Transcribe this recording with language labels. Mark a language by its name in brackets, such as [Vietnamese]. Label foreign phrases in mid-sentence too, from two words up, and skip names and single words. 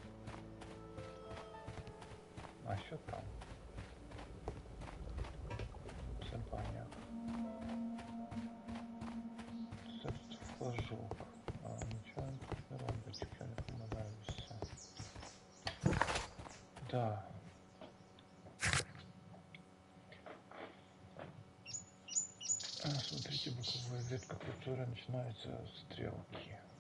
[Ukrainian] А що там? Це баня. Це флажок. А нічого він тут не робить, якщо не помиляюся. [Russian] Да. Смотрите, боковая ветка, которая начинается с стрелки.